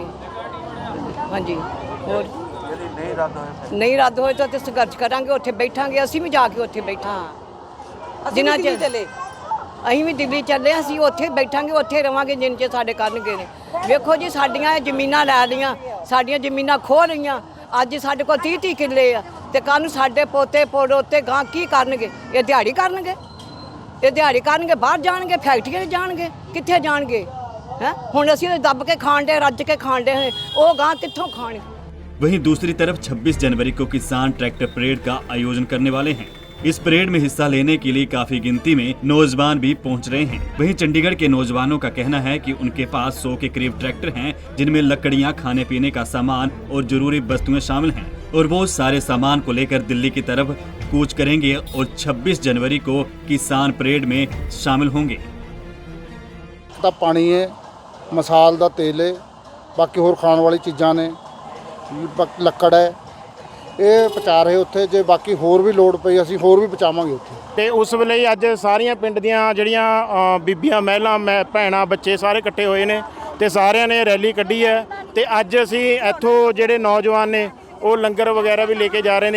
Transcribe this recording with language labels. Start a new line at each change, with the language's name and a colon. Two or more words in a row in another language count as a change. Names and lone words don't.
Punjabi: ਹਾਂਜੀ, ਹੋਰ ਨਹੀਂ ਰੱਦ ਹੋਏ ਤਾਂ ਸੰਘਰਸ਼ ਕਰਾਂਗੇ, ਉੱਥੇ ਬੈਠਾਂਗੇ, ਅਸੀਂ ਵੀ ਜਾ ਕੇ ਉੱਥੇ ਬੈਠਾਂ ਜਿੰਨਾ ਚਿਰ ਚੱਲੇ, ਅਸੀਂ ਵੀ ਦਿੱਲੀ ਚੱਲੇ, ਅਸੀਂ ਉੱਥੇ ਬੈਠਾਂਗੇ, ਉੱਥੇ ਰਵਾਂਗੇ ਜਿੰਨ ਚਿਰ ਸਾਡੇ ਕਰਨਗੇ ਨੇ। ਵੇਖੋ ਜੀ ਸਾਡੀਆਂ ਜ਼ਮੀਨਾਂ ਲੈ ਲਈਆਂ, ਸਾਡੀਆਂ ਜ਼ਮੀਨਾਂ ਖੋਹ ਲਈਆਂ, ਅੱਜ ਸਾਡੇ ਕੋਲ 30-30 ਕਿੱਲੇ ਆ, ਤੇ ਕੱਲ੍ਹ ਨੂੰ ਸਾਡੇ ਪੋਤੇ ਪੜੋਤੇ ਗਾਂ ਕੀ ਕਰਨਗੇ? ਇਹ ਦਿਹਾੜੀ ਕਰਨਗੇ, ਇਹ ਦਿਹਾੜੀ ਕਰਨਗੇ, ਬਾਹਰ ਜਾਣਗੇ, ਫੈਕਟਰੀਆਂ 'ਚ ਜਾਣਗੇ, ਕਿੱਥੇ ਜਾਣਗੇ? ਹੈ ਹੁਣ ਅਸੀਂ ਦੱਬ ਕੇ ਖਾਣ ਦੇ, ਰੱਜ ਕੇ ਖਾਣ ਦੇ, ਵੋ ਗਾਂ ਕਿੱਥੋਂ ਖਾਣਗੇ?
Hindi: वहीं दूसरी तरफ 26 जनवरी को किसान ट्रैक्टर परेड का आयोजन करने वाले हैं। इस परेड में हिस्सा लेने के लिए काफी गिनती में नौजवान भी पहुंच रहे हैं। वहीं चंडीगढ़ के नौजवानों का कहना है कि उनके पास 100 के करीब ट्रैक्टर हैं, जिनमें लकड़ियां, खाने पीने का सामान और जरूरी वस्तुएं शामिल हैं, और वो सारे सामान को लेकर दिल्ली की तरफ कूच करेंगे और 26 जनवरी को किसान परेड में शामिल होंगे।
Punjabi: ਪਾਣੀ ਹੈ, ਮਸਾਲ ਦਾ ਤੇਲ ਹੈ, ਬਾਕੀ ਹੋਰ ਖਾਣੇ ਵਾਲੀ ਚੀਜ਼ਾਂ ਨੇ, ਲੱਕੜ है, ਇਹ ਪਹੁੰਚਾ ਰਹੇ ਉੱਥੇ। ਜੇ ਬਾਕੀ ਹੋਰ ਵੀ ਲੋੜ ਪਈ ਅਸੀਂ ਹੋਰ ਵੀ ਪਹੁੰਚਾਵਾਂਗੇ ਉੱਥੇ। ਤੇ ਉਸ ਵੇਲੇ ਅੱਜ ਸਾਰੀਆਂ ਪਿੰਡ ਦੀਆਂ ਜਿਹੜੀਆਂ ਬੀਬੀਆਂ, ਮਹਿਲਾ, ਭੈਣਾਂ, ਬੱਚੇ ਸਾਰੇ ਇਕੱਠੇ ਹੋਏ ਨੇ ਤੇ ਸਾਰਿਆਂ ਨੇ ਰੈਲੀ ਕੱਢੀ ਹੈ। ਤੇ ਅੱਜ ਅਸੀਂ ਇੱਥੋਂ ਜਿਹੜੇ ਨੌਜਵਾਨ ਨੇ ਉਹ ਲੰਗਰ ਵਗੈਰਾ ਵੀ ਲੈ ਕੇ ਜਾ ਰਹੇ ਨੇ।